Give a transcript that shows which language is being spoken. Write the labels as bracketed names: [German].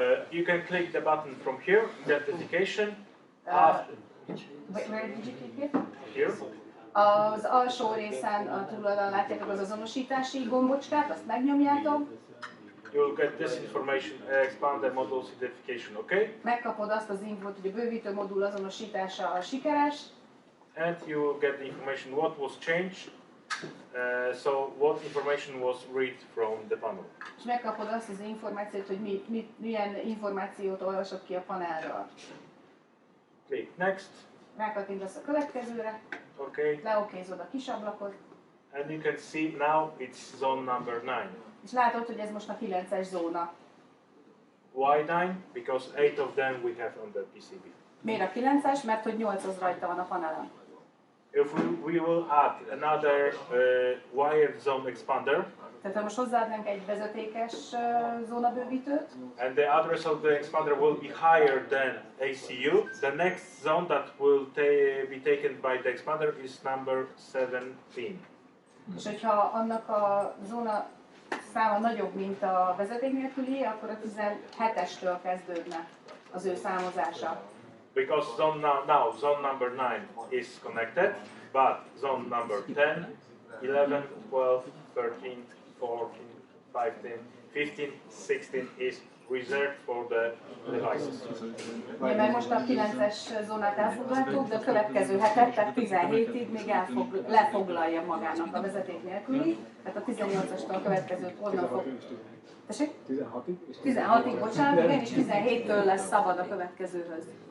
[English] You can click the button from here, identification. Where did you click it? Here. [Hungarian] Az alsó részen a túloldalon látjátok az azonosítási gombocskát, azt megnyomjátok. [English] You'll get this information, expand the module's identification, okay? [Hungarian] Megkapod azt az infót, hogy a bővítő modul azonosítása a sikeres. [English] And you will get the information what was changed. So what information was read from the panel. [Hungarian] És megkapod azt az információt, hogy milyen információt olvasott ki a panelről. [English] Click next. [Hungarian] Rákattintasz a következőre. [English] Okay. [Hungarian] Leokézod a kis ablakot. [English] And you can see now it's zone number 9. [Hungarian] És látod, hogy ez most a 9-es zóna. [English] Why 9? Because 8 of them we have on the PCB. [Hungarian] Miért a 9-es? Mert hogy 8 az rajta van a panelen. [English] If we will add another wired zone expander, [Hungarian] Tehát ha most hozzáadnánk egy vezetékes zónabővítőt, [English] and the address of the expander will be higher than ACU, the next zone that will be taken by the expander is number 17. [Hungarian] És hogyha annak a zóna száma nagyobb, mint a vezeték nélküli, akkor a 17-estől kezdődne az ő számozása. [English] Because now zone number 9 is connected, but zone number 10, 11, 12, 13, 14, 15, 16 is reserved for the devices. [Hungarian] Ja, mert most a 9-es zónát elfoglaltuk, de a következő hetet, tehát 17-ig még lefoglalja magának a vezeték nélküli, tehát a 18-astól a következőt onnan fog... Tessék? 16-ig? 16-ig, bocsánat, igen, és 17-től lesz szabad a következőhöz.